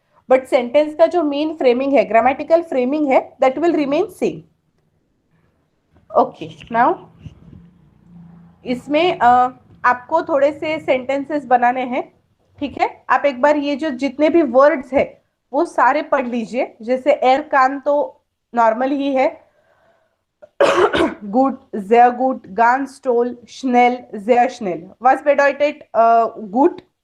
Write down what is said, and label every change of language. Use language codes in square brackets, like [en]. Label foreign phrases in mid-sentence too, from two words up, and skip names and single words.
[en] but sentence [hi] का जो [en] main framing है grammatical framing है that will remain same. ओके, नाउ [hi] इसमें आपको थोड़े से सेंटेंसेस बनाने हैं. ठीक है, आप एक बार ये जो जितने भी वर्ड्स है वो सारे पढ़ लीजिए. जैसे [de] er kann [hi] तो नॉर्मल ही है. [de] gut, sehr gut, ganz toll, schnell, sehr schnell. Was bedeutet gut?